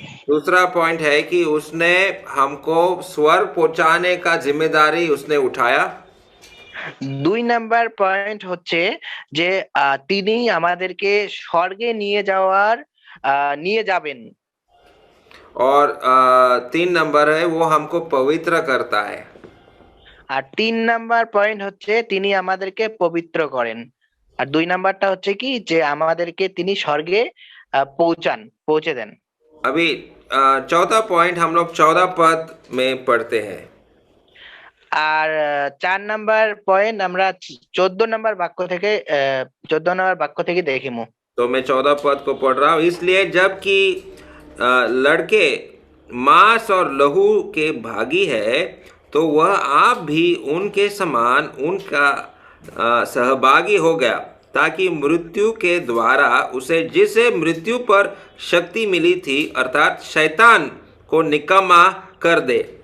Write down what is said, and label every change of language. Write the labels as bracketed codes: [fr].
[hi] दूसरा पॉइंट है कि उसने हमको स्वर्ग पहुंचाने का जिम्मेदारी उसने उठाया। [bn] 2 নাম্বার পয়েন্ট হচ্ছে যে তিনি আমাদেরকে স্বর্গে নিয়ে যাবেন। [hi] और 3 नंबर है वो हमको पवित्र करता है। [bn] আর 3 নাম্বার পয়েন্ট হচ্ছে তিনি আমাদেরকে পবিত্র করেন। আর 2 নাম্বারটা হচ্ছে কি যে আমাদেরকে তিনি স্বর্গে পৌঁছে দেন। [hi] अभी चौथा पॉइंट हम लोग 14 पद में पढ़ते हैं। [bn] আর 4 নাম্বার পয়েন্ট আমরা 14 নাম্বার বাক্য থেকে দেখিমু। [hi] तो मैं 14 पद को पढ़ रहा हूँ। इसलिए जबकि लड़के मांस और लहू के भागी है तो वह आप भी उनके समान उनका सहभागी हो गया ताकि मृत्यु के द्वारा उसे जिसे मृत्यु पर शक्ति मिली थी अर्थात शैतान को निकम्मा कर दे।